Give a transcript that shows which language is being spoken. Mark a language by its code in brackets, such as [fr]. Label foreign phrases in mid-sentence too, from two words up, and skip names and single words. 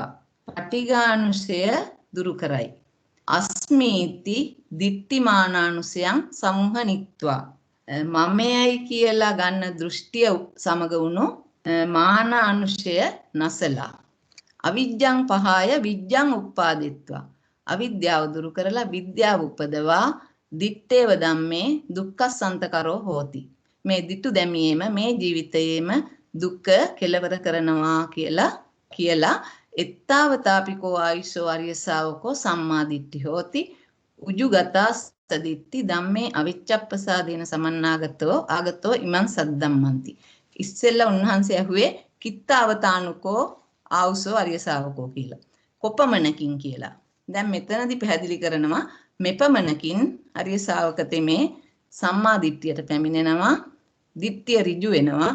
[si] පටිඝානුසය දුරු කරයි. [pi] අස්මීති දිට්ඨිමානානුසයං සමුහනිත්වා. [si] මමයයි කියලා ගන්න දෘෂ්ටිය සමග වුණු මාන අනුශය නසලා. [pi] අවිජ්ජං පහය විජ්ජං උප්පාදිත්වා. [si] අවිද්‍යාව දුරු කරලා විද්‍යාව උපදවා [pi] දිත්තේව ධම්මේ දුක්ඛසන්තකරෝ හෝති. [si] මේ දිට්ඨු දැමීම මේ ජීවිතයේම දුක්ඛ කෙලවර කරනවා කියලා [pi] එත්තාවතාපිකෝ ආයුෂෝ ආර්ය ශාවකෝ සම්මා දිට්ඨි හෝති. උජුගතා සදිට්ඨි ධම්මේ අවිච්ඡප්පසාදේන සමන්නාගතෝ ආගතෝ ඉමං සද්දම්මන්ති. [si] ඉස්සෙල්ලා උන්වහන්සේ ඇහුවේ [pi] කිත්තාවතානුකෝ ආවුසෝ ආර්ය ශාවකෝ [si] කියලා. කොපමණකින් කියලා. දැන් මෙතනදී පැහැදිලි කරනවා මෙපමණකින් ආර්ය ශාවක තෙමේ සම්මා දිට්ඨියට පැමිණෙනවා. දිට්ඨිය ඍජු වෙනවා.